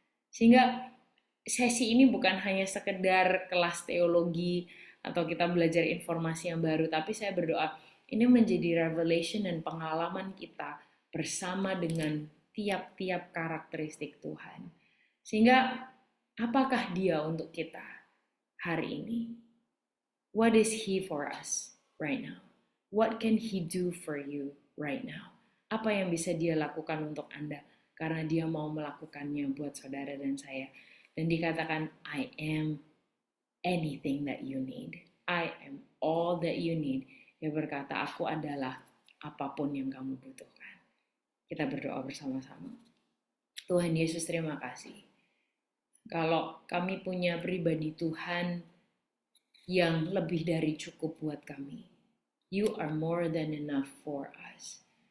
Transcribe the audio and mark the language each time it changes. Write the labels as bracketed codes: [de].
[id] Sehingga sesi ini bukan hanya sekedar kelas teologi atau kita belajar informasi yang baru, tapi saya berdoa ini menjadi revelation dan pengalaman kita bersama dengan tiap-tiap karakteristik Tuhan. Sehingga apakah dia untuk kita hari ini? [en] What is He for us right now? What can He do for you right now? [id] Apa yang bisa Dia lakukan untuk Anda? Karena Dia mau melakukannya buat saudara dan saya. Dan dikatakan, [en] I am anything that you need. I am all that you need. [id] Dia berkata, aku adalah apapun yang kamu butuhkan. Kita berdoa bersama-sama. Tuhan Yesus, terima kasih. Kalau kami punya pribadi Tuhan yang lebih dari cukup buat kami. [en] You are more than enough for us.